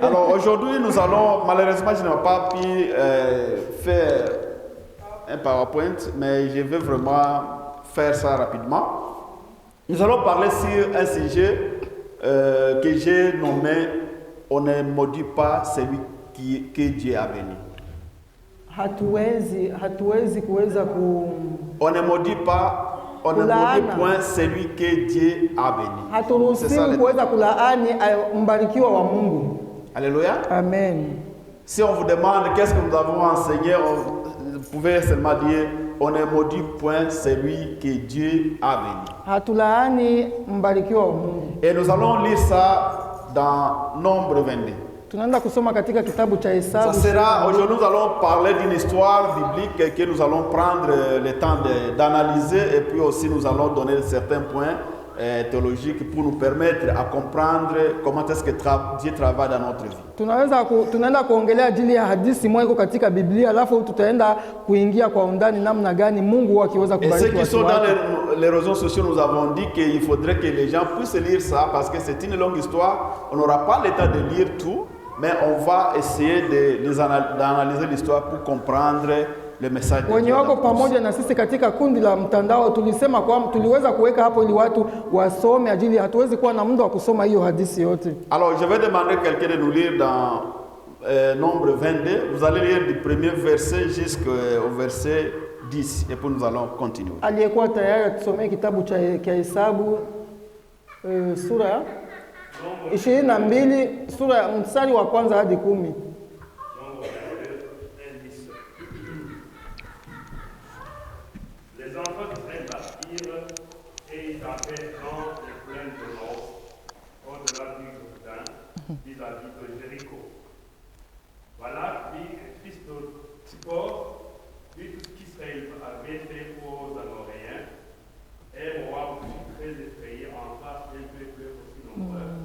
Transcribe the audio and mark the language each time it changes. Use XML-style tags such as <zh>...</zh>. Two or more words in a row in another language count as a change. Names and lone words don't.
<fr>Alors aujourd'hui, nous allons, malheureusement, je n'ai pas pu faire un PowerPoint, mais je vais vraiment faire ça rapidement. Nous allons parler sur un sujet que j'ai nommé « On ne maudit pas celui que Dieu a béni ».</fr> <sw>Hatuwezi kuweza</sw> <fr>On ne maudit pas, on ne maudit point celui que Dieu a béni.</fr> <sw>Haturuhusiwi kuweza kulaani mbarikiwa wa Mungu. Alléluia. Amen.</sw> <fr>Si on vous demande qu'est-ce que nous avons enseigné, vous pouvez seulement dire on ne maudit point celui que Dieu a béni.</fr> <sw>Hatulaani mbarikiwa wa Mungu.</sw> <fr>Et nous allons lire ça dans Nombre 22.</fr> <sw>Tunaenda kusoma katika kitabu cha Hesabu.</sw> <fr>Ça sera, aujourd'hui nous allons parler d'une histoire biblique que nous allons prendre le temps d'analyser et puis aussi nous allons donner certains points théologiques pour nous permettre à comprendre comment est-ce que Dieu travaille dans notre vie.</fr> <sw>Tunaenda kuongelea ajili ya hadithi moja katika Biblia, alafu tutaenda kuingia kwa undani namna gani Mungu akiweza kubariki watu.</sw> <fr>Et ceux qui sont dans les réseaux sociaux, nous avons dit qu'il faudrait que les gens puissent lire ça parce que c'est une longue histoire. On n'aura pas le temps de lire tout. Mais on va essayer d'analyser l'histoire pour comprendre le message de Dieu.</fr> <sw>Wenye wako pamoja na sisi katika kundi la mtandao tulisema kwamba tuliweza kuweka hapo ili watu wasome ajili hatuwezi kuwa na muda wa kusoma hiyo hadithi yote.</sw> <fr>Alors je vais demander quelqu'un de nous lire dans Nombre 22. Vous allez lire du premier verset jusqu'au verset 10 et puis nous allons continuer.</fr> <sw>Aliyekuwa tayari tusomee kitabu cha Hesabu sura 22 sura ya mstari wa kwanza hadi 10.</sw> <fr>Les enfants d'Israël partirent et ils avaient dans les plaines de l'Or, au-delà du Jourdain, vis-à-vis de Jéricho. Voilà, fils de Tzipor, vit tout ce qu'Israël avait fait aux Amoréens, et Moab fut très effrayé en face d'un peuple aussi nombreux.</fr>